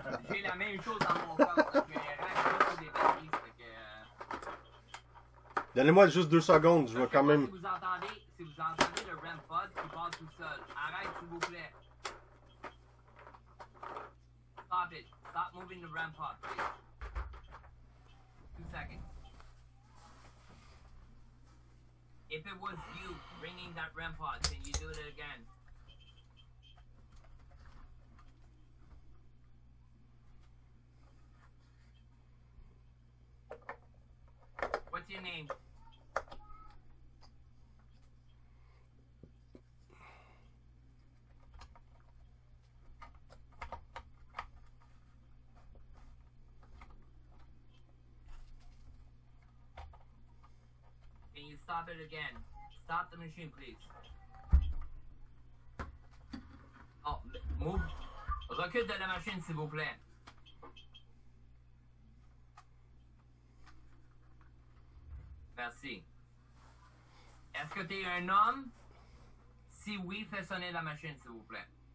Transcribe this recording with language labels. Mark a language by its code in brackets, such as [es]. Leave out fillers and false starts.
[fr] J'ai la même chose dans mon corps. J'ai racheté des batteries. Donnez-moi juste 2 secondes, je vais quand même... Si vous entendez le REM pod qui parle tout seul, arrête s'il vous plaît. [en] Stop it. Stop moving the REM pod, please. 2 seconds. If it was you ringing that REM pod, can you do it again? What's your name? Can you stop it again? Stop the machine, please. Oh, move. [fr] Recule de la machine, s'il vous plaît. Merci. Est-ce que tu es un homme? Si oui, fais sonner la machine, s'il vous plaît.